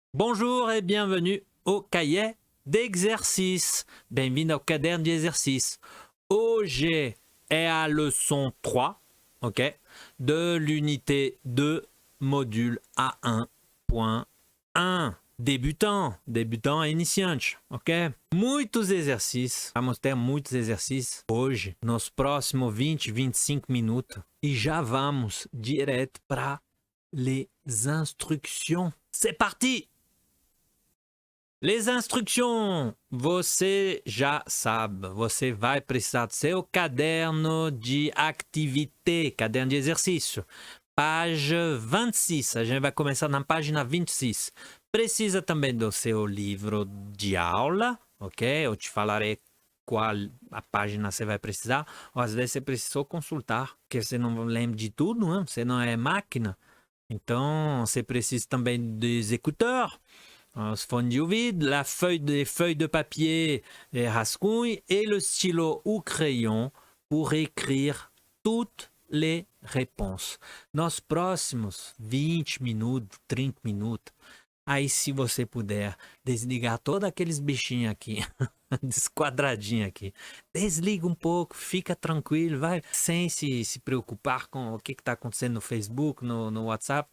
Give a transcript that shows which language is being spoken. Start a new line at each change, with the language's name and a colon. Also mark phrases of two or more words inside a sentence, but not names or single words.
French: Bonjour et bienvenue au cahier d'exercice. Bienvenue au
Portuguese: caderno de
French: exercice. Hoje est à leçon 3, ok, de l'unité 2, module A1.1.
Portuguese: Débutant e iniciante, ok? Muitos exercícios, vamos ter muitos exercícios hoje, nos próximos 20, 25 minutos. E já vamos direto para
French: les instructions. C'est parti! Les instructions,
Portuguese: você já sabe, você vai precisar do seu caderno de atividade, caderno de exercício. Page 26, a gente vai começar na página 26. Precisa também do seu livro de aula, ok? Eu te falarei qual a página você vai precisar. Ou às vezes você precisou consultar, porque você não lembra de tudo, né? Você não é máquina. Então, você precisa também
French: des écouteurs.
Portuguese: Os fones de ouvido,
French: les feuilles de papier, les rascunhos et le stylo ou crayon pour écrire toutes les réponses.
Portuguese: Nos próximos 20 minutos, 30 minutos, aí se você puder desligar todos aqueles bichinhos aqui, desquadradinho aqui, desliga um pouco, fica tranquilo, vai sem se preocupar com o que está acontecendo no Facebook, no WhatsApp.